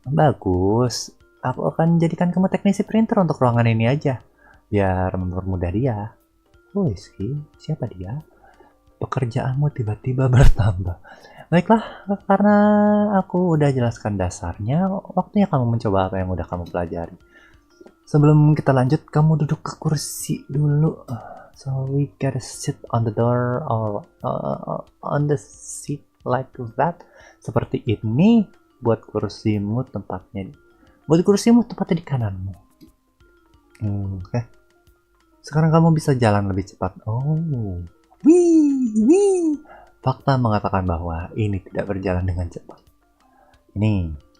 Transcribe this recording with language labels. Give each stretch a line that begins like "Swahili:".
Indonesian: Bagus. Aku akan jadikan kamu teknisi printer untuk ruangan ini aja, biar mempermudah dia. Oh, siapa dia? Pekerjaanmu tiba-tiba bertambah. Baiklah, karena aku udah jelaskan dasarnya, waktunya kamu mencoba apa yang udah kamu pelajari. Sebelum kita lanjut, kamu duduk ke kursi dulu.
English: So we gotta sit on the door or on the seat like that.
Indonesian: Seperti ini. Buat kursimu tempatnya di kananmu. Oke. Sekarang kamu bisa jalan lebih cepat. Oh, wih. Fakta mengatakan bahwa ini tidak berjalan dengan cepat. Ini.